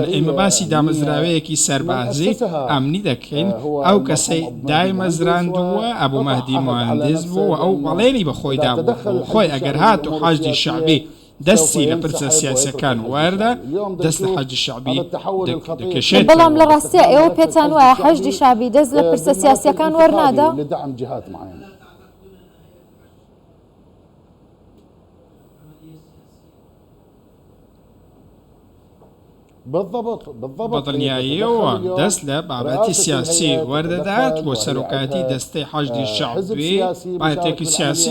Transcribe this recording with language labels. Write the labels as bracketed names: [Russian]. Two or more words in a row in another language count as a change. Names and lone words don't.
[Central Kurdish] ئێمە باسی دامەزراوەیەکی سەربازی ئەمنی دەکەین ئەو کەسەی دایمەزراندووە ئەبوو مەهدی موهەندس بوو و ئەو بەڵێنی بە خۆیدا بوو خۆی ئەگەر هات و حەشدی شەعبی دەستی لە پرسە سیاسەکان وەردە دەست لە حەشدی شەعبی دەکەشێت. بەڵام لە ڕاستیە ئێوە پێتان وایە حەشدی شەعبی دەست لە پرسە سیاسیەکان وەرنادا؟ [Arabic] لدعم جهات معينة. [Central Kurdish] بەدڵنیاییەوە دەست لە بابەتی سیاسی وەردەدات بۆ سەرۆکاتی دەستەی حەشدی شەعبی پارتێکی سیاسی